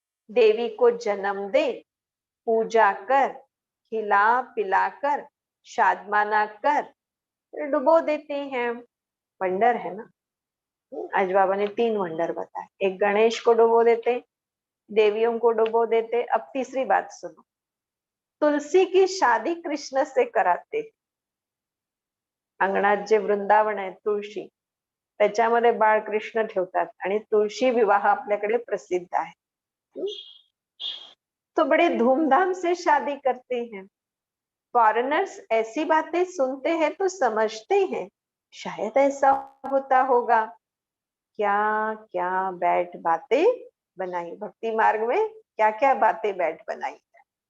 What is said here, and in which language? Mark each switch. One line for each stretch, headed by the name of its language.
Hindi: देवी को जन्म दे, पूजा कर, खिला पिलाकर शादमाना कर फिर डुबो देते हैं. वंडर है ना. आज बाबा ने 3 वंडर बताए. एक गणेश को डुबो देते, देवियों को डुबो देते. अब तीसरी बात सुनो, तुलसी की शादी कृष्ण से कराते.
Marathi: अंगणात जे वृंदावन आहे तुळशी, त्याच्यामध्ये बाळकृष्ण ठेवतात आणि तुळशी विवाह आपल्याकडे प्रसिद्ध आहे.
Hindi: तो बड़े धूमधाम से शादी करते हैं. फॉरेनर्स ऐसी बातें सुनते हैं तो समझते हैं शायद ऐसा होता होगा. क्या क्या बैठ बातें बनाई भक्ति मार्ग में, क्या क्या बातें बैठ बनाई है.